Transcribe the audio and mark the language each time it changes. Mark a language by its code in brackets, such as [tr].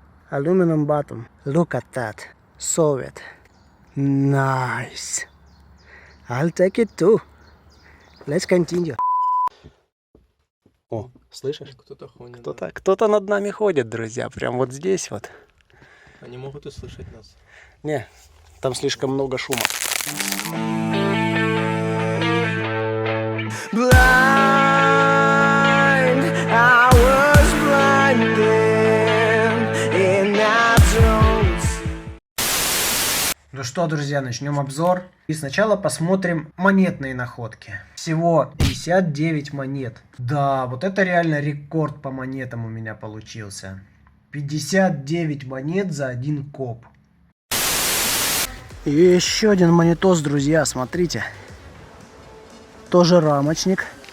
[en] Aluminum button. Look at that. Soviet. Nice. I'll take it too. Let's continue. [ru] О, слышишь? Кто-то ходит. Кто-то над нами ходит, друзья. Прям вот здесь вот. Они могут услышать нас. Не, там слишком много шума. [en] Blind, I was blinded, and I don't. [ru] Ну что, друзья, начнем обзор. И сначала посмотрим монетные находки. Всего 59 монет. Да, вот это реально рекорд по монетам у меня получился. 59 монет за один коп. И еще один монетос, друзья, смотрите. Тоже рамочник.